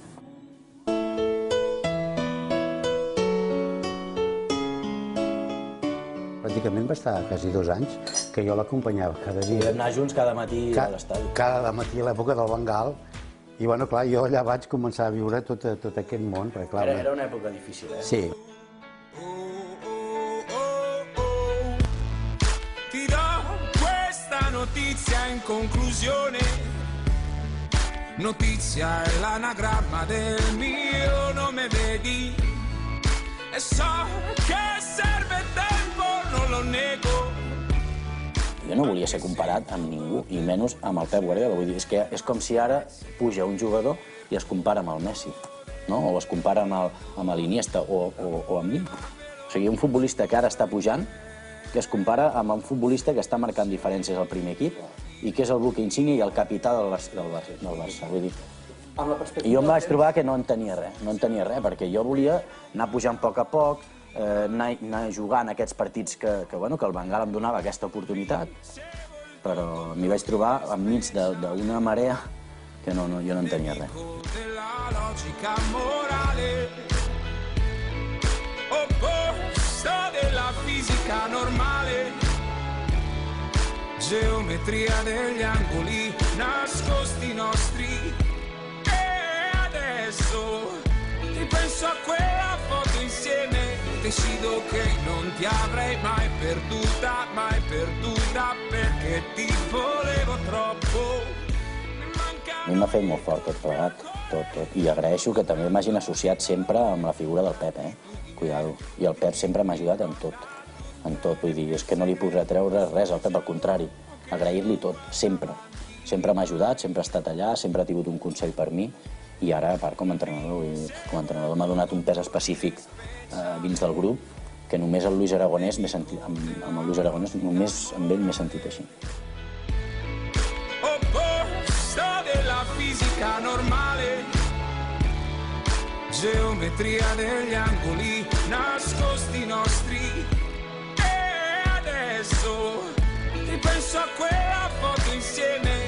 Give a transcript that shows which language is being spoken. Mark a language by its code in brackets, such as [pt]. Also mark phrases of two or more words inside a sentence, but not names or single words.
[ca] Pràcticament va estar quasi 2 anys que jo l'acompanyava cada dia. Vam anar junts cada matí a l'estadi. Cada matí a l'època del Bengal. I, bueno, clar, jo allà vaig començar a viure tot aquest món. Era una època difícil, eh? Sí. [it] Ti do questa notizia in conclusione. Notizia è l'anagramma del mio nome, vedi? E so che serve tempo, non lo nego. [ca] Jo no volia ser comparat amb ningú, i menys amb el Pep Guardiola. Vull dir, és com si ara puja un jugador i es compara amb el Messi, no? O es compara amb l'Iniesta o amb mi. O sigui, un futbolista que ara està pujant, que es compara amb un futbolista que està marcant diferències al primer equip i que és el [es] buque insígnia [ca] i el capità del Barça. Vull dir, i jo em vaig trobar que no en tenia res, perquè jo volia anar pujant a poc, anar jugant aquests partits que el Bengal em donava aquesta oportunitat, però m'hi vaig trobar enmig d'una marea que jo no en tenia res. [it] Geometria degli angoli nascosti nostri. E adesso ripenso a quella foto insieme. Decido che non ti avrei mai perduta, perché ti volevo troppo. [ca] A mi m'ha fet molt fort tot plegat, tot. I agraeixo que també m'hagin associat sempre amb la figura del Pep, Cuidado. I el Pep sempre m'ha ajudat en tot. Vull dir, és que no li puc retreure res al Pep, al contrari, agrair-li tot, sempre. Sempre m'ha ajudat, sempre ha estat allà, sempre ha tingut un consell per mi, i ara, a part, com a entrenador m'ha donat un pes específic dins del grup, que només el Luis Aragonès amb el Luis Aragonès, només amb ell m'he sentit així. [it] Opposto della fisica normale, geometria degli angoli nascosti nostri. Adesso ripenso a quella foto insieme.